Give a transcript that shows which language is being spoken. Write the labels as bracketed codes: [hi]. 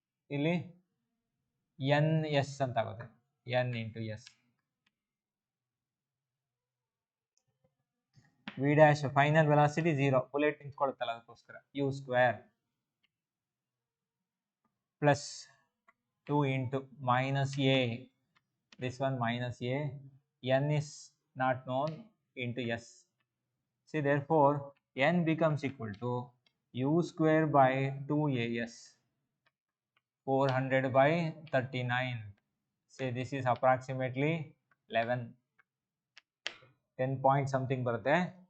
[kn] ಇಲ್ಲಿ ns ಅಂತ ಆಗುತ್ತೆ, n into s. v dash final velocity 0, bullet ನಿಂತ್ಕೊಳ್ಳುತ್ತಲ್ಲ ಅದಕ್ಕೋಸ್ಕರ u square plus 2 into minus A [en] this one minus a, n is not known into s. See, therefore, n becomes equal to u square by 2as, 400 by 39. Say this is approximately 11. 10 point something barutte.